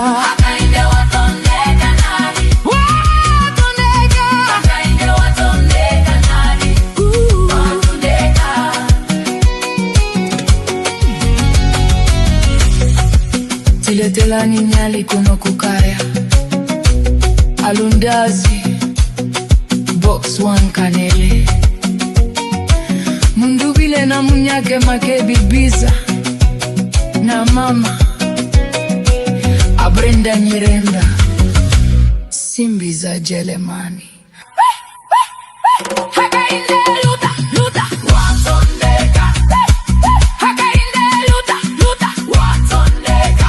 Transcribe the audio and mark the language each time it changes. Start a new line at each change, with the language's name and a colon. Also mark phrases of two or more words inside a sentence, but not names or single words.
Nyanja: Hakainde watondeka nadi, watondeka. Hakainde watondeka nadi, watondeka. Tiletelani nyali kuno kukaya, alundazi
English: box one
Nyanja: kanele, mundubile na munyake make bibiza na mama abrenda nyirenda simbi za Jelemani. Hakainde luta luta, watondeka. Hakainde luta luta, watondeka.